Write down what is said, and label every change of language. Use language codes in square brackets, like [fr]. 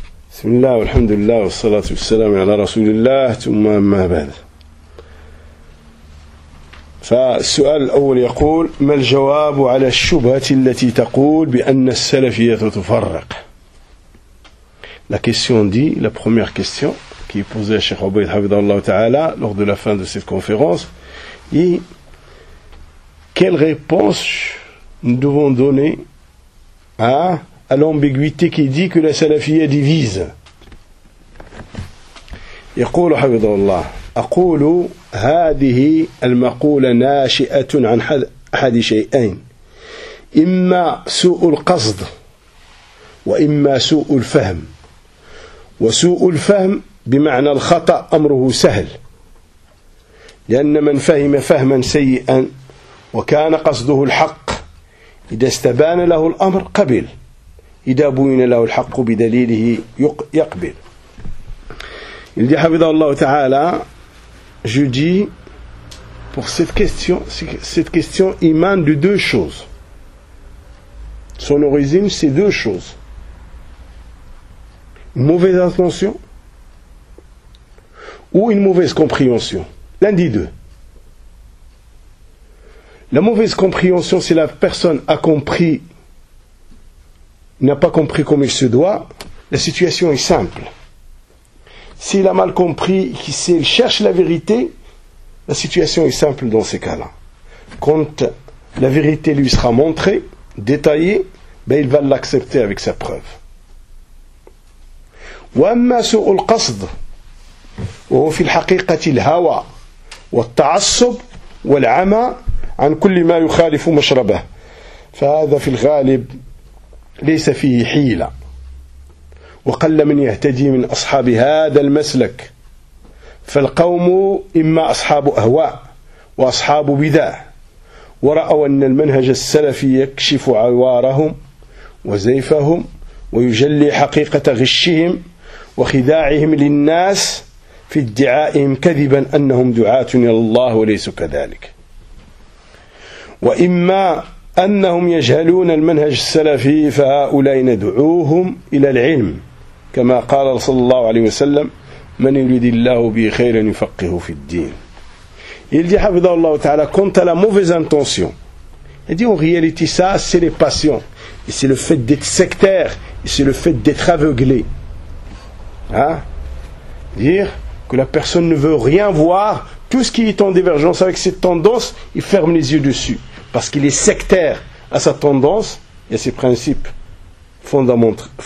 [ar] بسم الله والحمد لله والصلاة والسلام على رسول الله ثم ما بعد. فالسؤال الأول يقول: ما الجواب على الشبهة التي تقول بأن السلفية تفرق؟ [fr] La question dit, la première question qui est posée à Cheikh Obeid Hafidhahullah Ta'ala lors de la fin de cette conférence est: quelle réponse nous devons donner à l'ambiguïté qui dit que la salafia divise. [ar] يقول حفظه الله أقول هذه المقولة ناشئة عن أحد شيئين إما سوء القصد وإما سوء الفهم وسوء الفهم بمعنى الخطأ أمره سهل لأن من فهم فهما سيئا وكان قصده الحق إذا استبان له الأمر قبل إذا بوين له الحق بدليله يقبل. [fr] Il dit, Hafidhahullah Ta'ala, je dis, pour cette question émane de deux choses. Son origine, c'est deux choses. Une mauvaise intention ou une mauvaise compréhension. L'un des deux. La mauvaise compréhension, c'est la personne a compris, n'a pas compris comme il se doit. La situation est simple. S'il a mal compris, s'il cherche la vérité, la situation est simple dans ces cas-là. Quand la vérité lui sera montrée, détaillée, ben il va l'accepter avec sa preuve. [ar] وَأَمَّا سُوءُ الْقَصْدِ وَهُوْ فِي الْحَقِيقَةِ الْهَوَى وَالتَّعَصُّبِ وَالْعَمَى عَنْ كُلِّ مَا يُخَالِفُ مَشْرَبَهُ فَهَذَا فِي الْغَالِبِ لَيْسَ فِيهِ حِيلَةٌ وقل من يهتدي من أصحاب هذا المسلك فالقوم إما أصحاب أهواء وأصحاب بدع ورأوا أن المنهج السلفي يكشف عوارهم وزيفهم ويجلي حقيقة غشهم وخداعهم للناس في ادعائهم كذبا أنهم دعاة إلى الله وليس كذلك وإما أنهم يجهلون المنهج السلفي فهؤلاء ندعوهم إلى العلم كما قال صلى الله عليه وسلم من يريد الله به خيرا يفقه في الدين. [fr] Il dit [ar] حفظه الله تعالى [fr] quant à la mauvaise intention. Il dit en réalité ça c'est les passions et c'est le fait d'être sectaire et c'est le fait d'être aveuglé. Hein? Dire que la personne ne veut rien voir, tout ce qui est en divergence avec cette tendance, il ferme les yeux dessus parce qu'il est sectaire à sa tendance et à ses principes fondamentaux.